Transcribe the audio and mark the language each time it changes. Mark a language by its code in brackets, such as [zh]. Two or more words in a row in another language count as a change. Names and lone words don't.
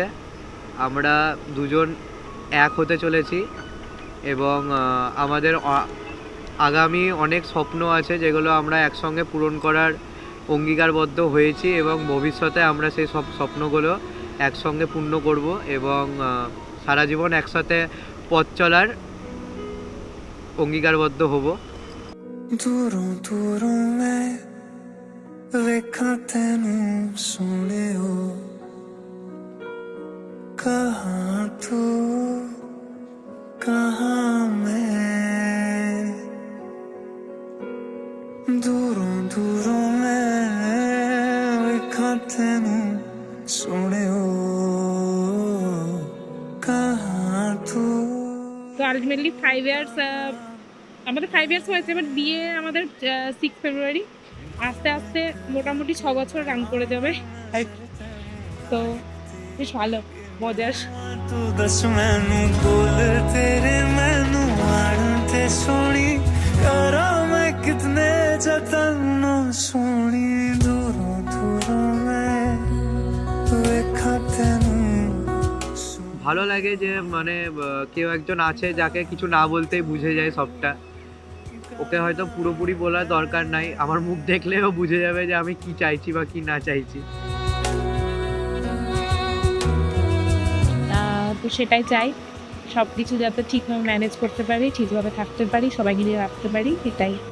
[bn] আমরা দুজন এক হতে চলেছি এবং আমাদের আগামী অনেক স্বপ্ন আছে যেগুলো আমরা একসঙ্গে পূরণ করার অঙ্গীকারবদ্ধ হয়েছি এবং ভবিষ্যতে আমরা সেই সব স্বপ্নগুলো একসঙ্গে পূর্ণ করব এবং সারা জীবন একসাথে পথ চলার অঙ্গীকারবদ্ধ হব। [pa] ਦੂਰੋਂ ਦੂਰੋਂ ਮੈਂ ਵੇਖਾ ਤੈਨੂੰ ਸੋਹਣੇ ਹੋ, ਕਹਾਂ ਤੂ ਕਹਾਂ ਮੈਂ, ਦੂਰੋਂ ਦੂਰੋਂ ਮੈਂ ਵੇਖਾ ਤੈਨੂੰ ਸੋਹਣੇ ਹੋ, ਕਹਾਂ ਤੂ। [bn] তো আলটিমেটলি 5 ইয়ার্স, আমাদের 5 ইয়ার্স হয়েছে, বাট বিয়ে আমাদের 6 ফেব্রুয়ারি। আস্তে আস্তে মোটামুটি 6 বছর রান করে যাবে, তো বেশ ভালো মজার। [pa] ਤੂ ਦੱਸ ਮੈਨੂੰ ਬੋਲ ਤੇਰੇ ਮੈਨੂੰ ਆਤੇ ਸੋਹਣੀ ਕਰਾਂ ਮੈਂ ਕਿੰਨੇ ਜਤਨ ਸੋਹਣੀ, ਦੂਰੋਂ ਦੂਰੋਂ ਮੈਂ ਵੇਖਾ ਤੈਨੂੰ। [bn] ভালো লাগে যে মানে কেউ একজন আছে যাকে কিছু না বলতেই বুঝে যায় সবটা। ওকে হয়তো পুরোপুরি বলার দরকার নাই, আমার মুখ দেখলেও বুঝে যাবে যে আমি কি চাইছি বা কি না চাইছি। তো সেটাই চাই, সব কিছু যাতে ঠিকভাবে ম্যানেজ করতে পারি, ঠিকভাবে থাকতে পারি, সবাইকে নিয়ে রাখতে পারি, এটাই।